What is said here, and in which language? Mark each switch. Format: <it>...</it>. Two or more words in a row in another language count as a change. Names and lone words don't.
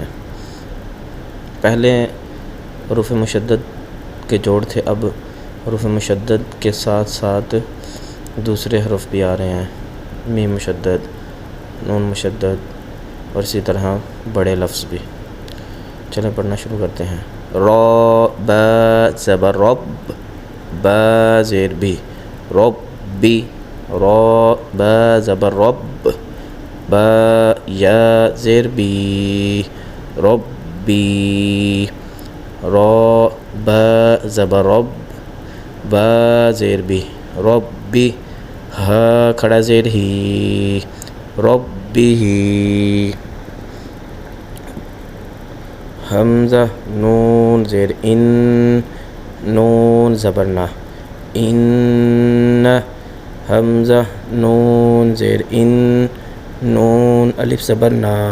<ur>پہلے حروف مشدد کے جوڑ تھے، اب حروف مشدد کے ساتھ ساتھ دوسرے حروف بھی آ رہے ہیں، میم مشدد، نون مشدد اور اسی طرح بڑے لفظ بھی۔ چلیں پڑھنا شروع کرتے ہیں۔ را با زبر رب، با زیر بھی، ربی، را با زبر رب، با یا زیر بی، ربی، را با زبر رب، با زیر بھی، ربی، ہا کھڑا زیر ہی، ربی ہی، حمزہ نون زیر ان، نون زبر نا، ان، حمزہ نون زیر ان، نون الف زبر نا،</ur>